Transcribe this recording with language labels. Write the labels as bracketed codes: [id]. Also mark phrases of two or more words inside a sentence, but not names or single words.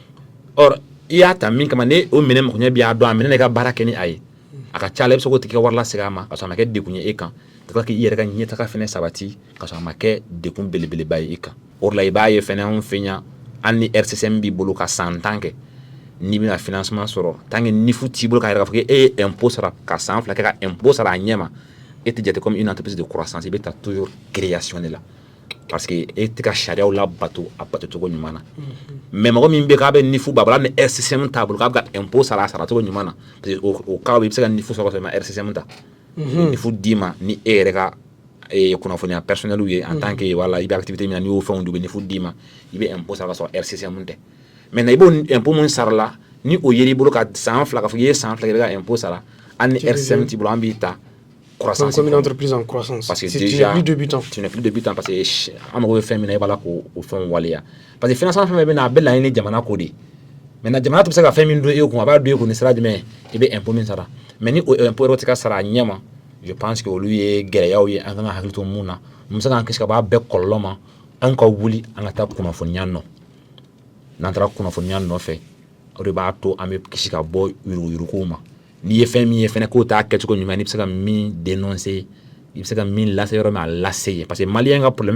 [bm] or i y'a ta min kama ne o minɛ mɔgɔ ɲɛ b'i y'a dɔn a minɛ i ka baara kɛ ni a ye a ka ca la i bɛ se k'o tigi ka wari lasegin a ma ka sɔrɔ a ma kɛ dekun ye e kan ka tila k'i yɛrɛ ka ɲɛtaga fɛnɛ sabati ka sɔrɔ a ma kɛ dekun belebeleba ye i kan o de la i b'a ye fɛnɛ anw fɛ yan hali ni RCCM b'i bolo ka san 10 kɛ n'i bɛna financement sɔrɔ [fr] tant que [bm] NIFU t'i bolo k'a yɛrɛ k'a fɔ e ye impôt sara ka san 2 kɛ ka impôt sara a ɲɛ ma e tɛ jate [fr] comme une entreprise de croissance [bm] i bɛ taa [fr] toujours création de la parce que [bm] e tɛ ka sariyaw labato a batocogo ɲuman na mais mɔgɔ min bɛ k'a bɛ NIFU b'a bolo hali ni RCCM t'a bolo k'a bɛ ka impôt sara a saracogo ɲuman na [fr] parce que [bm] o cas i bɛ se ka NIFU sɔrɔ ka sɔrɔ i ma RCCM ta NIFU d'i ma ni e yɛrɛ ka kunnafoniya personnel ye [fr] en tant que voilà [bm] i bɛ activité min na n'i y'o fɛnw dun u bɛ NIFU d'i ma i bɛ impôt sara ka sɔrɔ RCCM tɛ maintenant i b'o impôt mun sara la ni o yeri bolo ka san 2 ka fɔ i ye san 2 kɛ i bɛ ka impôt sara hali ni RCCM t'i bolo an b'i ta croissance [fr] comme une entreprise en croissance parce que c'est déjà tu n'es plus débutant parce que [bm] an mago bɛ fɛn min na i b'a la k'o fɛnw waleya [fr] parce que financement [bm] fɛn bɛ na a bɛ laɲini ni jamana ko de maintenant jamana tɛ se ka fɛn min don e kun a b'a don e kun ni sira jumɛn i bɛ impôt min sara mais ni o impôt yɛrɛ tɛ ka sara a ɲɛ ma [fr] je pense que [bm] olu ye gɛlɛyaw ye an kan ka hakili to mun na mun bɛ se k'an kisi ka bɔ a bɛɛ kɔlɔlɔ ma an ka wuli an ka taa kunnafoniya nɔ n'an taara kunnafoniya nɔfɛ o de b'a to an bɛ kisi ka bɔ yuruguyuruguw ma n'i ye fɛn min ye fɛnɛ k'o t'a kɛcogo ɲuman n'i bɛ se ka min dénoncer i bɛ se ka min lase yɔrɔ min a lase yen [fr] parce que [bm] maliyɛn ka problème